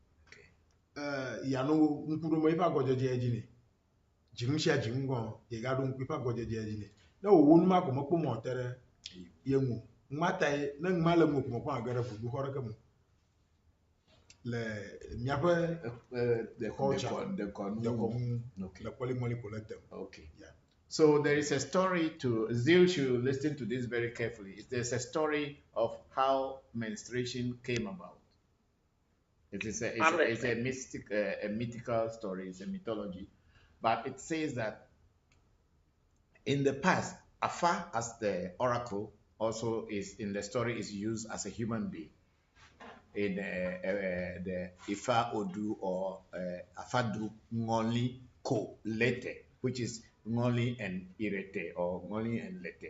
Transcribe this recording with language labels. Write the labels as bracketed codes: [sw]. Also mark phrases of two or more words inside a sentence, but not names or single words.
[ee] yano ŋkuɖome yiƒe agɔdzedze dzi nɛ dzinu sia dzinu gɔ yegaɖo ŋku yiƒe agɔdzedze dzi nɛ ne wòwɔ nu ma ko mekpɔ mɔ te ɖe ye ŋu ŋumatae ne ŋu ma le ŋu ko mekpɔ age ɖe ʋuɖuxɔ ɖeke me le miaƒe dekɔnu le kpɔlimɔli ko le tem. [en] Okay. Yeah. So there is a story to Zil should listen to this very carefully. There's a story of how menstruation came about. It's a mystic, a mythical story. It's a mythology, but it says that in the past, Afa as the oracle also is in the story is used as a human being in the Ifa Odu or Afadu Ngoli Ko Lete, which is Ngoli and Irete or Ngoli and Lete.